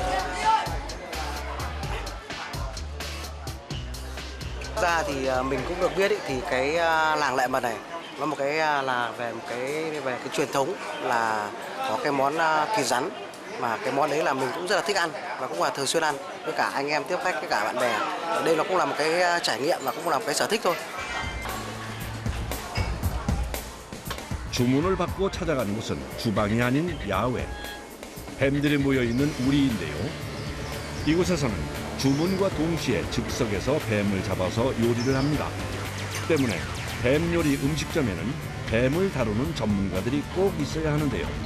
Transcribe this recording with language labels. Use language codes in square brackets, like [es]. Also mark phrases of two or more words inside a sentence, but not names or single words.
[vi] Ra thì mình cũng được biết thì cái làng Lệ Mật này nó một cái là về cái truyền thống là có cái món thịt rắn, mà cái món đấy là mình cũng rất là thích ăn và cũng là thường xuyên ăn với cả anh em tiếp khách với cả bạn bè. Đây nó cũng là một cái trải nghiệm và cũng là một cái sở thích thôi. [ko] 주문을 받고 찾아가는 곳은 주방이 아닌 야외. 뱀들이 모여있는 우리인데요. 이곳에서는 주문과 동시에 즉석에서 뱀을 잡아서 요리를 합니다. 때문에 뱀 요리 음식점에는 뱀을 다루는 전문가들이 꼭 있어야 하는데요.